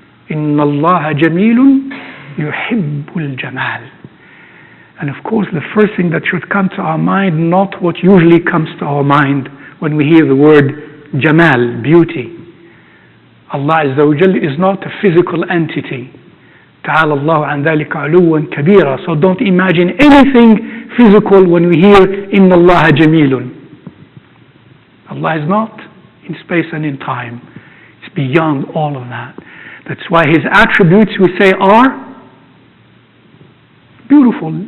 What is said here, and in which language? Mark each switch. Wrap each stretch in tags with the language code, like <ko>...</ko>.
<ar>إِنَّ اللَّهَ جَمِيلٌ يُحِبُّ الْجَمَالِ.</ar> <en>And of course, the first thing that should come to our mind, not what usually comes to our mind when we hear the word Jamal, beauty. Allah Azza wa Jal is not a physical entity.</en> <ar>تعالى الله عن ذلك علوا كبيرا.</ar> <en>So don't imagine anything physical when we hear</en> <ar>إِنَّ اللَّهَ جَمِيلٌ.</ar> <en>Allah is not in space and in time. It's beyond all of that. That's why His attributes, we say, are beautiful.</en>